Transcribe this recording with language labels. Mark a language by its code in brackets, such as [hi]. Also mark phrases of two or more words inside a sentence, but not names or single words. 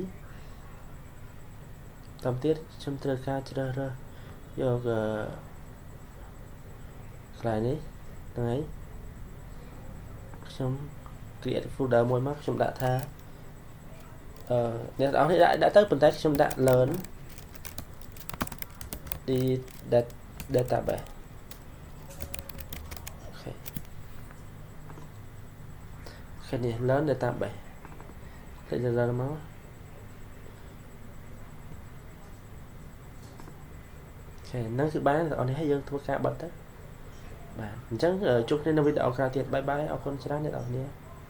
[km] តាមទៀតខ្ញុំត្រូវការជ្រើសរើសយកកន្លែងនេះហ្នឹងហើយខ្ញុំ [en] create folder [km] មួយមកខ្ញុំដាក់ថាអ្នកទាំងអស់នេះដាក់ទៅប៉ុន្តែខ្ញុំដាក់ learn [en] the database [km] អូខេនេះ [en] learn database [km] តែយើង learn មកហ្នឹងគឺបានបងប្អូននេះឲ្យយើងធ្វើការបិទទៅបាទអញ្ចឹងជួបគ្នានៅវីដេអូក្រោយទៀត [en] bye bye [km] អរគុណច្រើនអ្នកនរគ្នា